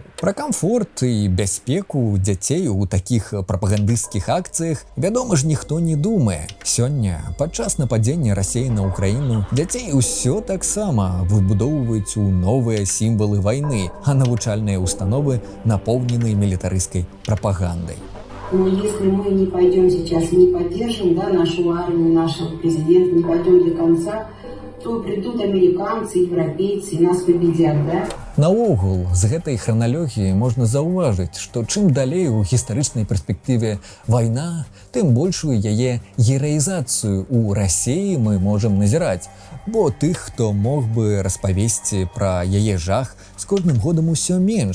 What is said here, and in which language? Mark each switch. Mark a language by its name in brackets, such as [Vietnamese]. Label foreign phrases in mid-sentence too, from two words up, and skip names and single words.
[Belarusian] Пра камфорт і бяспеку дзяцей у такіх прапагандысцкіх акцыях, вядома ж, ніхто не думае. Сёння, падчас нападзення Расіі на Украіну, дзяцей усё таксама выбудоўваюць у новыя сімвалы вайны, а навучальныя установы напоўнены мілітарысцкай прапагандай. [Russian] Но если мы не пойдем сейчас, не поддержим, да, нашу армию, нашего президента, не пойдем до конца, то придут американцы, европейцы и нас победят, да? [Belarusian] Наогул, з гэтай храналогіі можна заўважыць, што чым далей у гістарычнай перспектыве вайна, тым большую яе гераізацыю ў Расіі мы можам назіраць, бо тых, хто мог бы распавесці пра яе жах, з кожным годам усё менш.